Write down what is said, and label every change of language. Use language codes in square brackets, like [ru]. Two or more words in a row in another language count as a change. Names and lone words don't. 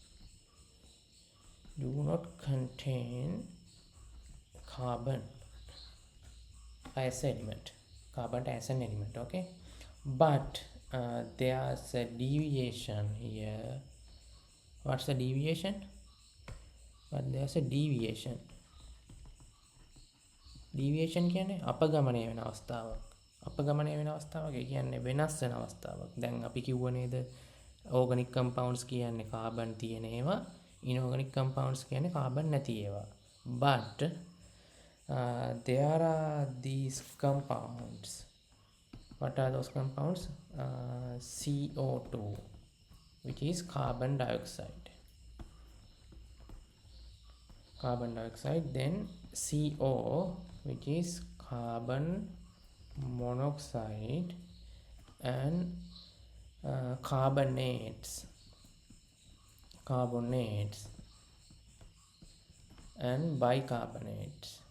[en] As element. Carbon as an element. Okay, but there's a deviation here. What's the deviation? There's a deviation. [si] Deviation කියන්නේ අපගමනය වෙන අවස්ථාවක්. ඒ කියන්නේ වෙනස් වෙන අවස්ථාවක්. දැන් අපි කිව්ව නේද [en] organic compounds [si] කියන්නේ carbon තියෙන ඒවා, [en] inorganic compounds [si] කියන්නේ carbon නැති ඒවා. [en] But there are these compounds. What are those compounds? CO2, which is carbon dioxide. Then CO, which is carbon monoxide, and carbonates and bicarbonates.